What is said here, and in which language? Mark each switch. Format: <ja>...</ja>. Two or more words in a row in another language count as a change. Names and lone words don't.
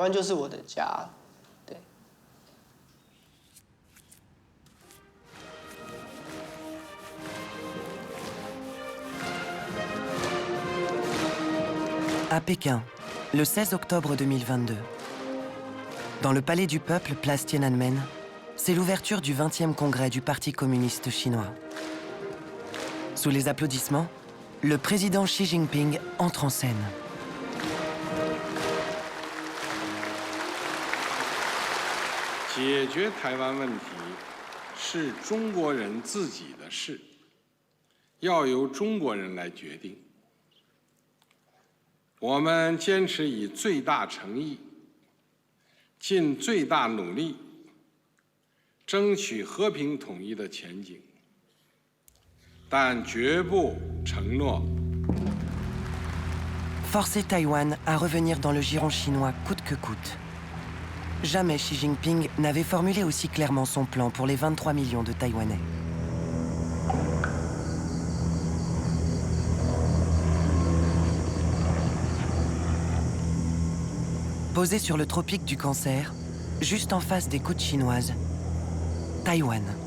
<fr>À Pékin, le 16 octobre 2022. Dans le Palais du Peuple, place Tiananmen, c'est l'ouverture du 20e congrès du Parti communiste chinois. Sous les applaudissements, le président Xi Jinping entre en scène.</fr> <zh>解决台湾问题是中国人自己的事，要由中国人来决定。我们坚持以最大诚意，尽最大努力，争取和平统一的前景，但绝不承诺</zh> <fr>Forcer Taïwan à revenir dans le giron chinois coûte que coûte. Jamais Xi Jinping n'avait formulé aussi clairement son plan pour les 23 millions de Taïwanais. Posé sur le tropique du Cancer, juste en face des côtes chinoises, Taïwan.</fr>